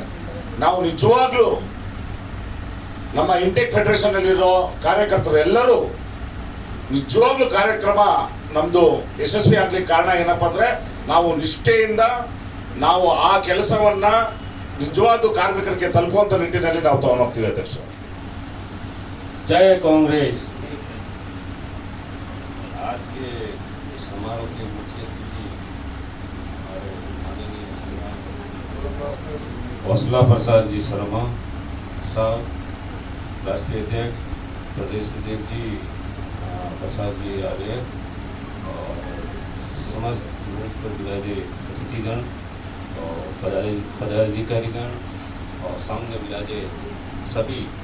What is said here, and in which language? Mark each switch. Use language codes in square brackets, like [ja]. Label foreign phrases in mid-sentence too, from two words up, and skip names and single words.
[kn] ನಾವು ನಿಜವಾಗ್ಲೂ ನಮ್ಮ ಇಂಟೆಕ್ ಫೆಡರೇಷನ್ ಅಲ್ಲಿರೋ ಕಾರ್ಯಕರ್ತರು ಎಲ್ಲರೂ ನಿಜವಾಗ್ಲೂ ಕಾರ್ಯಕ್ರಮ ನಮ್ದು ಯಶಸ್ವಿ ಆಗ್ಲಿಕ್ಕೆ ಕಾರಣ ಏನಪ್ಪಾ ಅಂದ್ರೆ, ನಾವು ನಿಷ್ಠೆಯಿಂದ ನಾವು ಆ ಕೆಲಸವನ್ನ ನಿಜವಾದ ಕಾರ್ಮಿಕರಿಗೆ ತಲುಪುವಂತ ನಿಟ್ಟಿನಲ್ಲಿ ನಾವು ತಗೊಂಡು ಹೋಗ್ತೀವಿ. ಅಧ್ಯಕ್ಷ, [hi] जय कांग्रेस। आज के इस समारोह के मुख्य अतिथि हमारे माननीय हौसला प्रसाद जी शर्मा साहब, राष्ट्रीय अध्यक्ष प्रदेश अध्यक्ष जी प्रसाद जी आर्य और समस्त मंच पर विराजे अतिथिगण और पदाधिकारीगण और सामने विराजे सभी